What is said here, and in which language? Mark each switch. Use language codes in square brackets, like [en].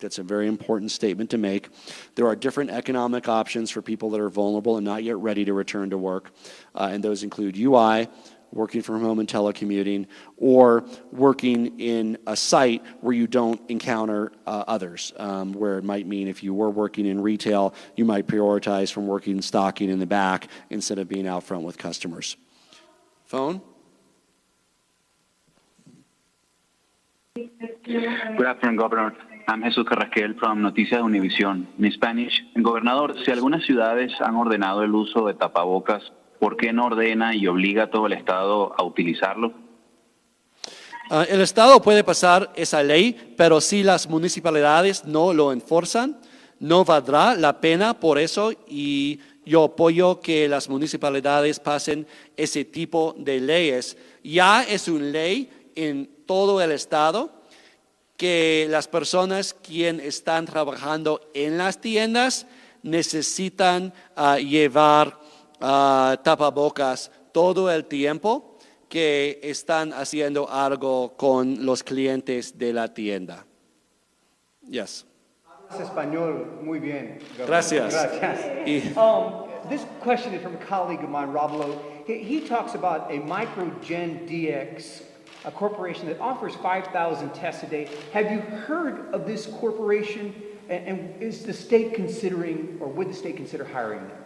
[en] That's a very important statement to make. There are different economic options for people that are vulnerable and not yet ready to return to work, and those include UI, working from home and telecommuting, or working in a site where you don't encounter others, where it might mean if you were working in retail, you might prioritize from working stocking in the back instead of being out front with customers. Phone? Good afternoon, Governor. I'm Jesus Carrasquel from Noticias Univisión. In Spanish, [es] Gobernador, si algunas ciudades han ordenado el uso de tapabocas, ¿por qué no ordena y obliga a todo el Estado a utilizarlo? El Estado puede pasar esa ley, pero si las municipalidades no lo enforzan, no valdrá la pena por eso y yo apoyo que las municipalidades pasen ese tipo de leyes. Ya es una ley en todo el Estado que las personas quienes están trabajando en las tiendas necesitan llevar tapabocas todo el tiempo que están haciendo algo con los clientes de la tienda. [en] Yes. [es] Hablas español muy bien, Governor. Gracias. Gracias. [en] This question is from a colleague of mine, Rob Lowe. He talks about a Microgen DX, a corporation that offers 5,000 tests a day. Have you heard of this corporation? And is the state considering, or would the state consider hiring them?